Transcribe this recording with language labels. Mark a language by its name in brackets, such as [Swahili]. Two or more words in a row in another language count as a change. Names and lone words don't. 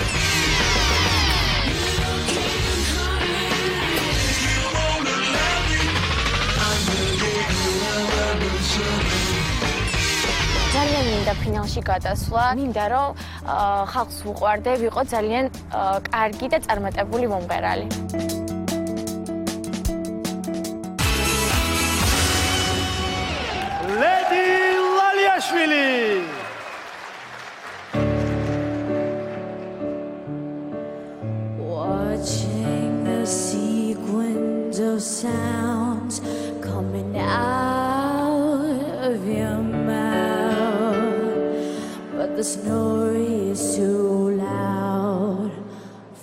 [Georgian] ძალიან მინდა ფინალში გადასვლა. მინდა რომ ხალხს უყვარდე, ვიყო ძალიან კარგი და წარმატებული მომღერალი. ლედი ლალიაშვილი. [English] Watching the sequence of sounds coming out of your mouth, but the snore is too loud.